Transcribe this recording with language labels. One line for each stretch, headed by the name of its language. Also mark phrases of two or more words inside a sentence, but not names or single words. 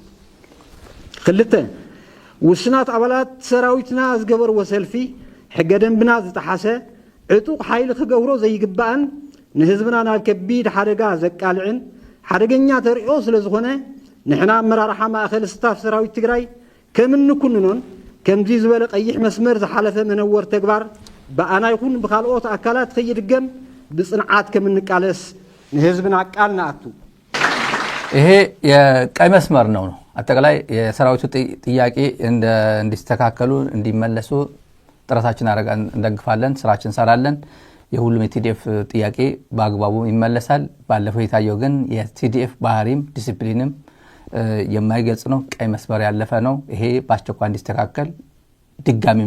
Tigrinya: 2 ውስናት ኣባላት ሰራዊትና ዝገበርዎ ሰልፊ ሕገ ደንብና ዝጠሓሰ ዕጡቕ ሓይሊ ክገብሮ ዘይግባእን ንህዝብና ናብ ከቢድ ሓደጋ ዘቃልዕን ሓደገኛ ተሪኦ ስለ ዝኾነ ንሕና ኣመራርሓ ማእኸል ስታፍ ሰራዊት ትግራይ ከም እንኩንኖን ከምዚ ዝበለ ቀይሕ መስመር ዝሓለፈ መነወር ተግባር በኣና ይኹን ብካልኦት ኣካላት ከይድገም ብፅንዓት ከም እንቃለስ ንህዝብና ቃል ንኣቱ።
Amharic: ይሄ የቀይ መስመር ነው። አጠቃላይ የሰራዊቱ ጥያቄ እንዲስተካከሉ እንዲመለሱ ጥረታችን እንደግፋለን፣ ስራችን እንሰራለን። የሁሉም የቲዲኤፍ ጥያቄ በአግባቡ ይመለሳል። ባለፈው የታየው ግን የቲዲኤፍ ባህሪም ዲሲፕሊንም የማይገልጽ ነው ቀይ መስመር ያለፈ ነው ይሄ በአስቸኳይ እንዲስተካከል ድጋሚም